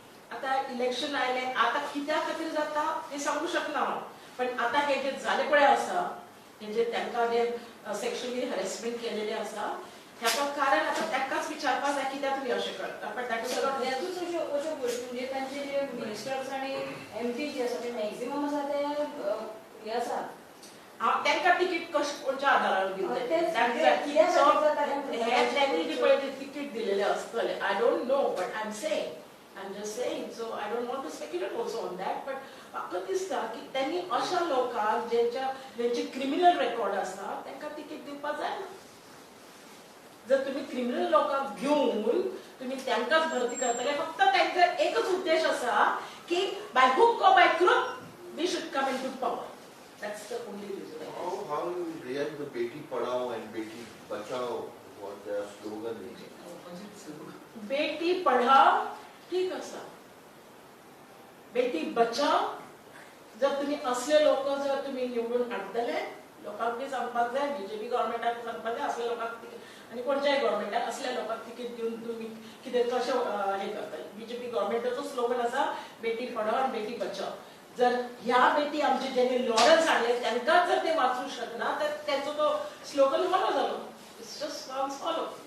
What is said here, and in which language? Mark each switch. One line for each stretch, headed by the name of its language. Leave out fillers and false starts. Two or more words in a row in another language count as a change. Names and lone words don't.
Konkani: आता इलेक्शन आयले आता कित्या खातीर जाता हे सांगू शकना हांव पण आता हे जे जाले पळय आसा हे जे तांकां जे
English: sexually harassment
Konkani: केलेले आसा ह्याका कारण आता तांकांच विचारपाक जाय कित्याक तुमी अशें करता पण ताका सगळ्यातूच अश्यो गोष्टी म्हणजे तांचे जे मिनिस्टर्स आनी एमपी जे आसा ते मॅक्झिमम आसा ते हे आसा तांकां तिकीट कोणच्या आदारार दिले त्यांनी जे पळय तिकीट दिलेले आसतले
English: I don't know but I am saying I'm just saying, so I don't want to speculate also on that, but
Konkani: म्हाका दिसता की त्यांनी अशा लोकांक ज्यांचे
English: criminal record
Konkani: आसा तांकां तिकीट दिवपाक जाय ना जर तुम्ही क्रिमिनल लोकांक घेऊन तुम्ही तांकांच भरती करतले फक्त तांचा एकच उद्देश आसा की
English: by hook or by crook we should come into power. That's the only reason. How you react to Beti Padhao and Beti Bachao, what their slogan is?
Konkani: बेटी पढाव ठीक असा बेटी बचाव जर तुम्ही असले लोक जर तुम्ही निवडून हाडतले लोकांक सांगपाक जाय बीजेपी गव्हर्नमेंटाक सांगपाक जाय असल्या लोकांक आणि कोणत्याही गव्हर्नमेंटाक असल्या लोकांक तिकीट दिवन तुम्ही कितें कशें हे करतले बीजेपी गव्हर्नमेंटाचो स्लोगन आसा बेटी पढाव आणि बेटी बचाव जर ह्या बेटी आमचे ज्यांनी लॉरन्स हाडले तांकांच जर ते वाचूंक शकना तर त्यांचो तो स्लोगन फॉलो जालो
English: it's just follow